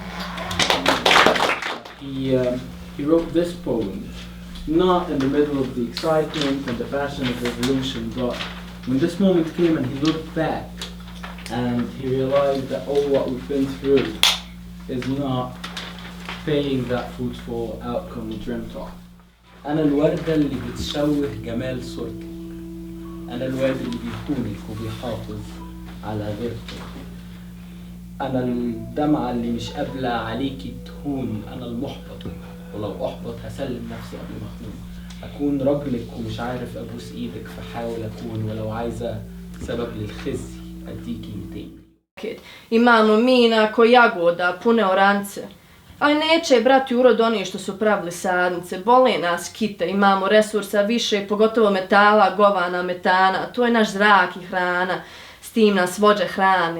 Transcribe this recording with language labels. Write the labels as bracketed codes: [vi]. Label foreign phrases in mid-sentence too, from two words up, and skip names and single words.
[en] He wrote this poem not in the middle of the excitement and the passion of revolution, but when this moment came and he looked back and he realized that all what we've been through is not paying that fruitful outcome we dreamt of. [ar] أنا الوردة اللي بتشوه جمال صورتك. أنا الواد اللي بيخونك وبيحافظ على غيرتك. أنا الدمعة اللي مش قابلة عليكي تهون. أنا المحبط، ولو أحبط هسلم نفسي قبل ما أخون. أكون رجلك ومش عارف أبوس إيدك، فحاول أكون، ولو عايزة سبب للخزي أديكي 200. [bs] Imamo mina ko jagoda, pune orance. Ali neće, brati, urod oni što su pravili sadnice. Bole nas kite, imamo resursa više, pogotovo metala, govana, metana. To je naš zrak i hrana. S tim nas vođe hrane.